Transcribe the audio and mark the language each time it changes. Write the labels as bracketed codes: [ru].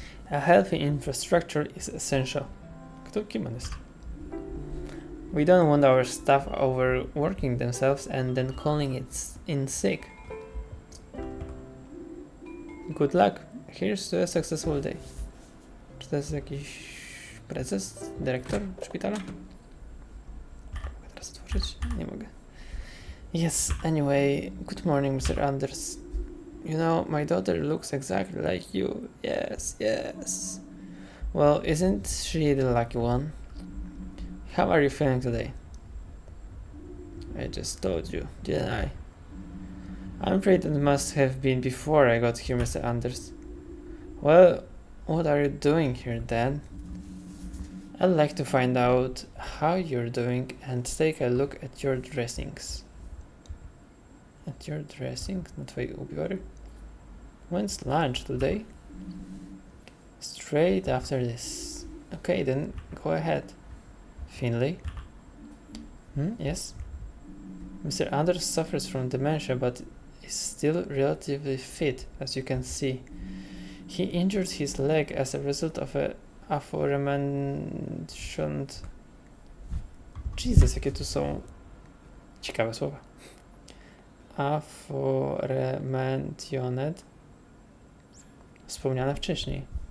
[en] A healthy infrastructure is essential. [pl] Kim on jest? [en] We don't want our staff overworking themselves and then calling it in sick. Good luck. Here's to a successful day. [pl] Czy to jest jakiś prezes, dyrektor szpitala? Mogę teraz otworzyć? Nie mogę. [en] Yes, anyway, good morning, Mr. Anders. You know, my daughter looks exactly like you. Yes, yes. Well, isn't she the lucky one? How are you feeling today? I just told you, didn't I? I'm afraid it must have been before I got here, Mr. Anders. Well, what are you doing here then? I'd like to find out how you're doing and take a look at your dressings. At your dressing? [pl] Na twoje ubiory? [en] When's lunch today? Straight after this. Okay, then go ahead. Finley? Yes? Mr. Anders suffers from dementia but is still relatively fit, as you can see. He injured his leg as a result of a aforementioned... [pl] Jesus, jakie tu są ciekawe słowa. Aforementioned. Wspomniane wcześniej.